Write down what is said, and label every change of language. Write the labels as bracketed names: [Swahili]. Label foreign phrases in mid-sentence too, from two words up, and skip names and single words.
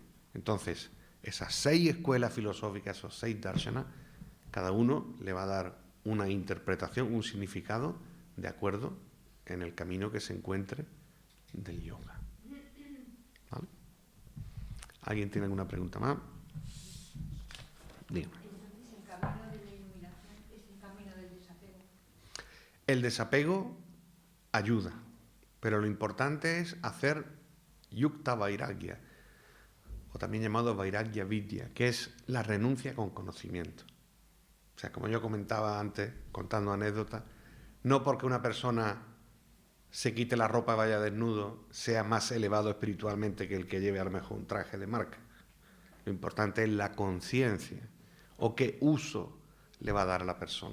[Spanish] Entonces, esas 6 escuelas filosóficas, esos 6 darshanas, cada uno le va a dar una interpretación, un significado de acuerdo en el camino que se encuentre del yoga. ¿Vale? ¿Alguien tiene alguna pregunta más? Dígame. Entonces, el camino de la iluminación es el camino del desapego. El desapego ayuda, pero lo importante es hacer [Sanskrit] युक्त वैराग्य, [Spanish] o también llamado [Sanskrit] वैराग्य विद्या, [Spanish] que es la renuncia con conocimiento. O sea, como yo comentaba antes, contando anécdotas, no porque una persona se quite la ropa y vaya desnudo sea más elevado espiritualmente que el que lleve a lo mejor un traje de marca. Lo importante es la conciencia o qué uso le va a dar a la persona.